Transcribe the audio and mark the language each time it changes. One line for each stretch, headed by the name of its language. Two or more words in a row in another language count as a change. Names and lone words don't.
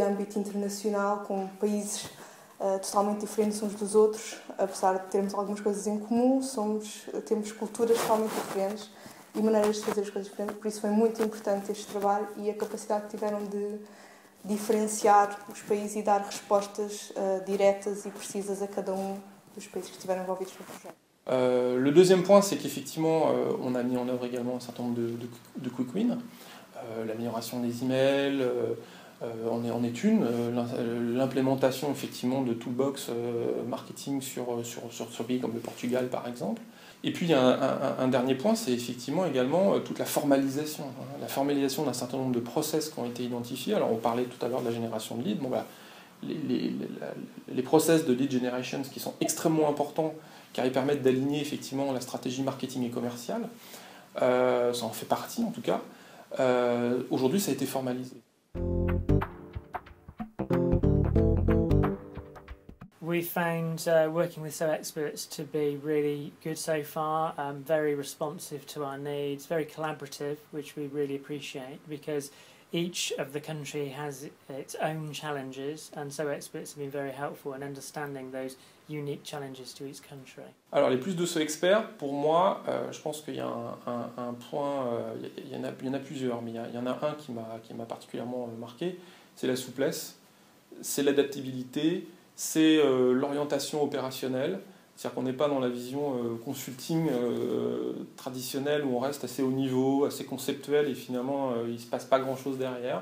Portuguese: âmbito internacional, com países totalmente diferentes uns dos outros, apesar de termos algumas coisas em comum, temos culturas totalmente diferentes e maneiras de fazer as coisas diferentes, por isso foi muito importante este trabalho e a capacidade que tiveram de diferenciar os países e dar respostas diretas e precisas a cada dos países que estiveram envolvidos no projet.
French: Le deuxième point, c'est qu'effectivement, on a mis en œuvre également un certain nombre de
English: quick wins,
French: l'amélioration des emails, en est une, l'implémentation effectivement de
English: toolbox marketing
French: sur pays comme le Portugal par exemple. Et puis il y a un dernier point, c'est effectivement également toute la formalisation d'un certain nombre de process qui ont été identifiés. Alors on parlait tout à l'heure de la génération de leads. Bon, bah, les process de
English: lead generation
French: qui sont extrêmement importants car ils permettent d'aligner effectivement la stratégie marketing et commerciale. Ça en fait partie en tout cas. Aujourd'hui ça a été formalisé.
English: We found working with Sowexperts to be really good so far, very responsive to our needs, very collaborative, which we really appreciate because each of the country has its own challenges, and so experts have been very helpful in understanding those unique challenges to each country.
French: Alors les plus de ce experts, pour moi, je pense qu'il y a un point, il y en a plusieurs, mais il y en a un qui m'a particulièrement marqué, c'est la souplesse, c'est l'adaptabilité, c'est l'orientation opérationnelle. C'est-à-dire qu'on n'est pas dans la vision consulting traditionnelle où on reste assez haut niveau, assez conceptuel et finalement il ne se passe pas grand-chose derrière.